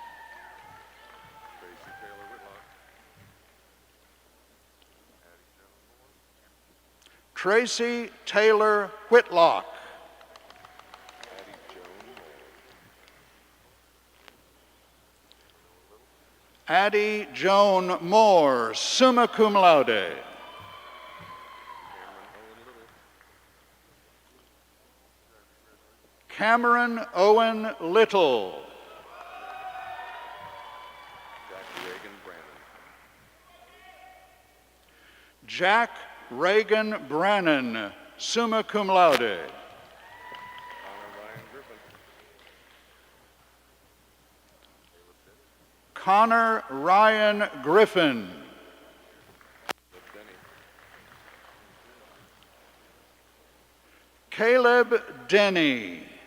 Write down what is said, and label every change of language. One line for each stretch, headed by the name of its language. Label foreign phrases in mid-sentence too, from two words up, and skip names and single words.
English: Tracy Taylor Whitlock. Addie Joan Moore,
Latin: summa cum laude.
English: Cameron Owen Little. Jack Reagan Brannon,
Latin: summa cum laude.
English: Connor Ryan Griffin. Caleb Denny.